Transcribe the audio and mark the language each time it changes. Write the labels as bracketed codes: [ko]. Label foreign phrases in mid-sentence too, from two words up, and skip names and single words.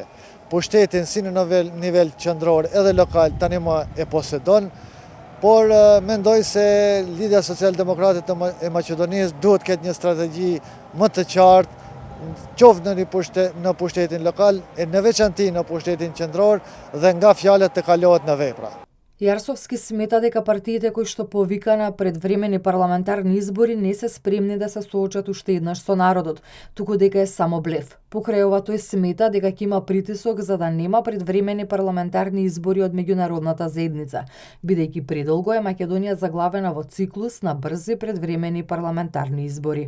[sq] Pushtetin si në nivel qendror edhe lokal tani më e posedon, por mendoj se Lidhja Social-Demokrate e Maqedonisë duhet ketë një strategji më të qartë, qoftë në pushtetin lokal, e në veçanti në pushtetin qendror dhe nga fjalët të kalohet në vepra. [mk] Јарсовски смета дека партиите кои што повика на предвремени парламентарни избори не се спремни да се соочат уште еднаш со народот, туку дека е само блеф. Покрај ова тој смета дека ќе има притисок за да нема предвремени парламентарни избори од меѓународната заедница, бидејќи предолго е Македонија заглавена во циклус на брзи предвремени парламентарни избори.